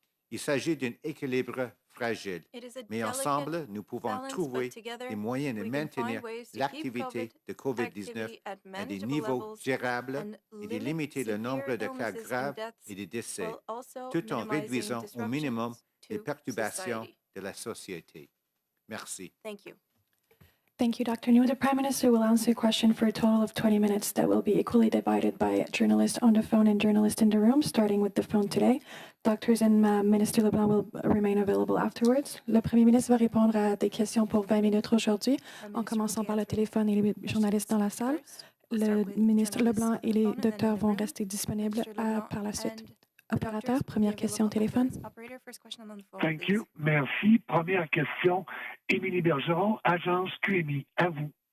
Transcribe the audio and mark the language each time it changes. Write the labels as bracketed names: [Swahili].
[French] Il s'agit d'un équilibre fragile, mais ensemble, nous pouvons trouver des moyens de maintenir l'activité de COVID-19 à des niveaux gérables et de limiter le nombre de cas graves et de décès, tout en réduisant au minimum les perturbations de la société. Merci. [English] Thank you, Dr. New. The Prime Minister will answer a question for a total of 20 minutes that will be equally divided by journalists on the phone and journalists in the room, starting with the phone today. Doctors and Minister Leblanc will remain available afterwards. [French] Le Premier ministre va répondre à des questions pour 20 minutes aujourd'hui, en commençant par le téléphone et les journalistes dans la salle. Le ministre Leblanc et les docteurs vont rester disponibles par la suite. Opérateur, première question au téléphone. [English] Thank you. [French] Merci. Première question, Émilie Bergeron, agence QMI. À vous.